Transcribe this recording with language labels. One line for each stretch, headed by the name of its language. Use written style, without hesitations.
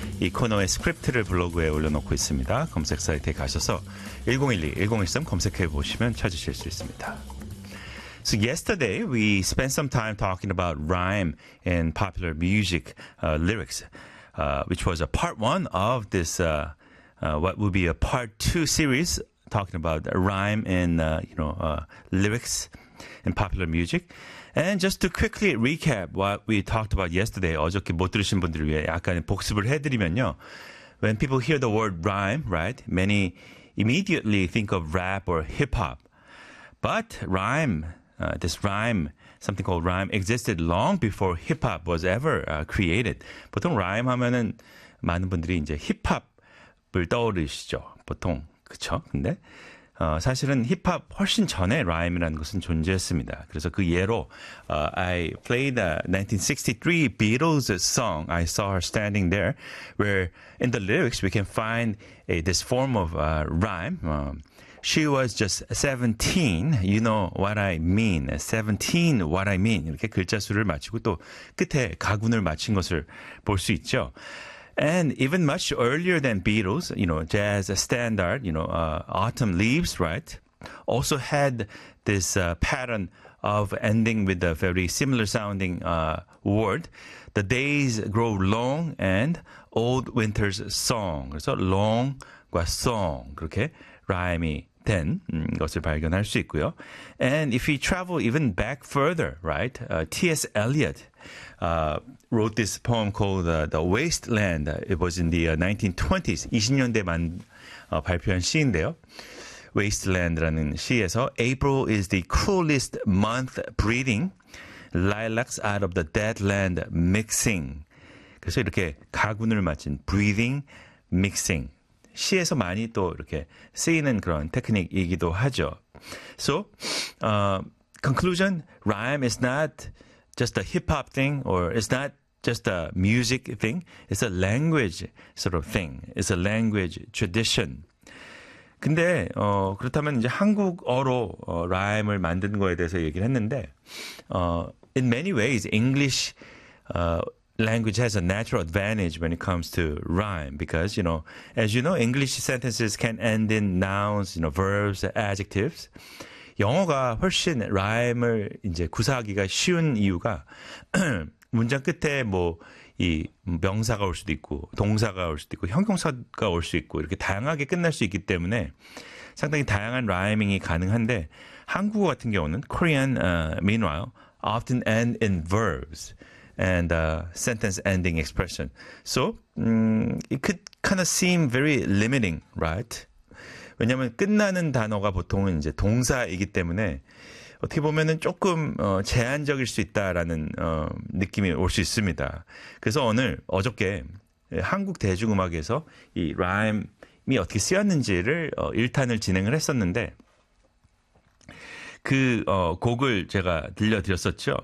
Korean: 이 코너의 스크립트를 블로그에 올려놓고 있습니다. 검색 사이트에 가셔서 1012, 1013 검색해보시면 찾으실 수 있습니다.
English: So yesterday, we spent some time talking about rhyme in popular music lyrics, which was a part one of this, what would be a part two series, talking about rhyme in lyrics in popular music. And just to quickly recap what we talked about yesterday,
Korean: 어저께 못 들으신 분들을 위해 약간 복습을 해드리면요.
English: When people hear the word rhyme, right, many immediately think of rap or hip-hop. But rhyme, this rhyme, something called rhyme, existed long before hip-hop was ever created.
Korean: 보통 rhyme 하면은 많은 분들이 이제 힙합을 떠오르시죠. 보통, 그쵸? 근데 사실은 힙합 훨씬 전에 rhyme이라는 것은 존재했습니다. 그래서 그 예로
English: I played a 1963 Beatles song. I saw her standing there where in the lyrics we can find this form of rhyme. She was just 17. You know what I mean. 17, what I mean.
Korean: 이렇게 글자 수를 맞추고 또 끝에 가군을 맞춘 것을 볼 수 있죠.
English: And even much earlier than Beatles, you know, jazz standard, you know, Autumn Leaves, right, also had this pattern of ending with a very similar sounding word. The days grow long and old winter's song.
Korean: So long과 song, 그렇게 rhyme이 된 것을 발견할 수 있고요.
English: And if we travel even back further, right, T.S. Eliot, wrote this poem called The Wasteland. It was in the 1920s,
Korean: 20년대만 발표한 시인데요. Wasteland라는 시에서
English: April is the cruelest month breeding lilacs out of the dead land mixing.
Korean: 그래서 이렇게 가군을 맞춘 breeding, mixing. 시에서 많이 또 이렇게 쓰이는 그런 테크닉이기도 하죠.
English: So, conclusion, rhyme is not just a hip-hop thing, or it's not just a music thing. It's a language sort of thing. It's a language tradition.
Korean: 근데 그렇다면 이제 한국어로 rhyme을 만든 거에 대해서 얘기를 했는데
English: in many ways, English language has a natural advantage when it comes to rhyme because, you know, as you know, English sentences can end in nouns, you know, verbs, adjectives.
Korean: 영어가 훨씬 rhyme을 이제 구사하기가 쉬운 이유가 문장 끝에 뭐 이 명사가 올 수도 있고 동사가 올 수도 있고 형용사가 올 수 있고 이렇게 다양하게 끝날 수 있기 때문에 상당히 다양한 rhyming이 가능한데 한국어 같은 경우는
English: Korean meanwhile often end in verbs and sentence ending expression. So it could kind of seem very limiting, right?
Korean: 왜냐하면 끝나는 단어가 보통은 이제 동사이기 때문에 어떻게 보면은 조금 제한적일 수 있다라는 느낌이 올 수 있습니다. 그래서 오늘 어저께 한국 대중음악에서 이 rhyme이 어떻게 쓰였는지를 1탄을 진행을 했었는데 그 곡을 제가 들려드렸었죠.